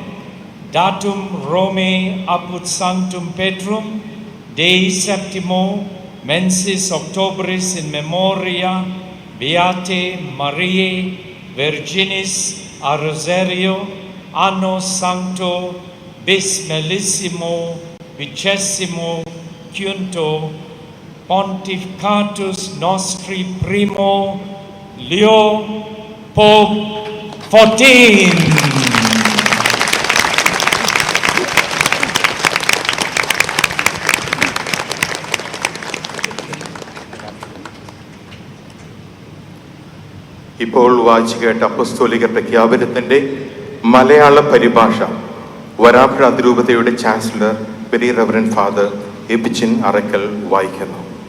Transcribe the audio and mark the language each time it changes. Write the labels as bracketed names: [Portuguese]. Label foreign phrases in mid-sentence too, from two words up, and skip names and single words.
[Latin] Datum Romae apud Sanctum Petrum Dei septimo mensis Octobris in memoria Beate Mariae Virginis a Rosario anno sancto bis mellissimo vicesimo quinto pontificatus nostri primo Leo Pope XIV. [Malayalam] ഇപ്പോൾ വായിച്ചു കേട്ട അപ്പസ്തോലിക പ്രഖ്യാപനത്തിൻ്റെ മലയാള പരിഭാഷ വരാപ്പുഴ അതിരൂപതയുടെ ചാൻസലർ [English] very reverend father [Malayalam] എബിച്ചിൻ അറക്കൽ വായിക്കുന്നു.